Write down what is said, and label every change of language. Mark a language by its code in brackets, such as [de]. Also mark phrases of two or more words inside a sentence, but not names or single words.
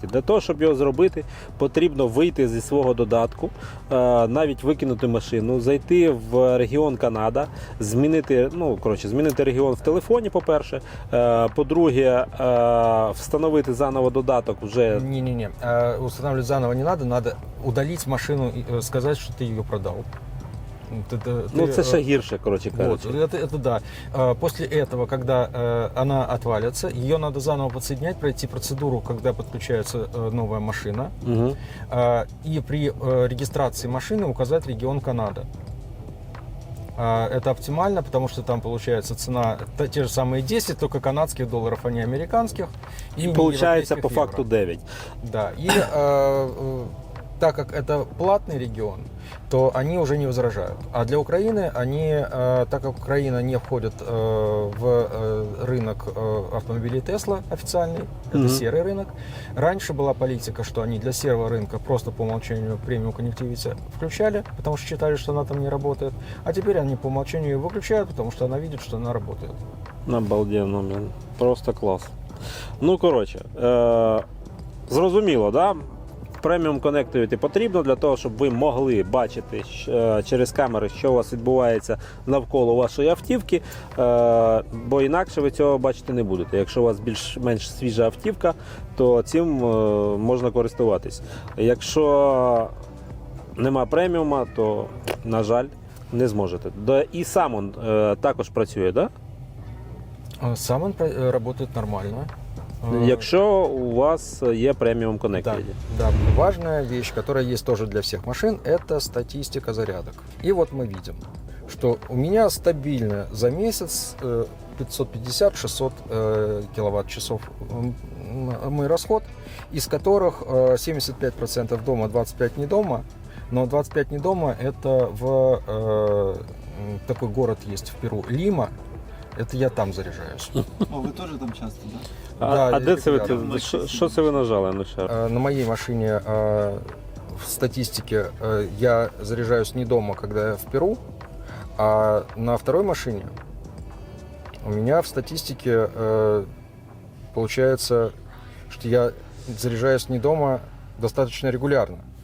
[uk] Для того, щоб його зробити, потрібно вийти зі свого додатку, навіть викинути машину, зайти в регіон Канада, змінити регіон в телефоні, по-перше. По-друге, встановити заново додаток вже. [ru] Не-не-не, устанавливать заново не надо, надо удалить машину и сказать, что ты ее продал. [uk] Це ще гірше, коротше [ru] Вот, [uk] кажучи. [ru] это да. После этого, когда она отвалится, ее надо заново подсоединять, пройти процедуру, когда подключается новая машина, Угу. и при регистрации машины указать регион Канада. Это оптимально, потому что там получается цена те же самые 10, только канадских долларов, а не американских. [uk] І не виходить [ru] европейских по факту евро. 9. Да, и так как это платный регион, то они уже не возражают. А для Украины они, так как Украина не входит в рынок автомобилей Tesla официальный, это серый рынок, раньше была политика, что они для серого рынка просто по умолчанию премиум Connectivity включали, потому что считали, что она там не работает, а теперь они по умолчанию ее выключают, потому что она видит, что она работает. Обалденно, [uk] блін. Просто клас. Ну, коротше, зрозуміло, да? Преміум Connectivity потрібно для того, щоб ви могли бачити через камери, що у вас відбувається навколо вашої автівки, бо інакше ви цього бачити не будете. Якщо у вас більш-менш свіжа автівка, то цим можна користуватись. Якщо нема преміума, то, на жаль, не зможете. І сам він також працює, так? [ru] Сам он работает нормально. [uk] Якщо у вас є преміум Connectivity. [ru] Да, важная вещь, которая есть тоже для всех машин, это статистика зарядок. И вот мы видим, что у меня стабильно за месяц 550-600 киловатт-часов мой расход, из которых 75% дома, 25% не дома. Но 25 не дома, это такой город есть в Перу, Лима. Это я там заряжаюсь. О, [uk] ви теж там часто, да? А де це ви? [ru] регулярно. [uk] Що це ви нажали? Ну, ще раз. [ru] На моей машине в статистике я заряжаюсь не дома, когда я в Перу, а на второй машине у меня в статистике получается, что я заряжаюсь не дома достаточно регулярно.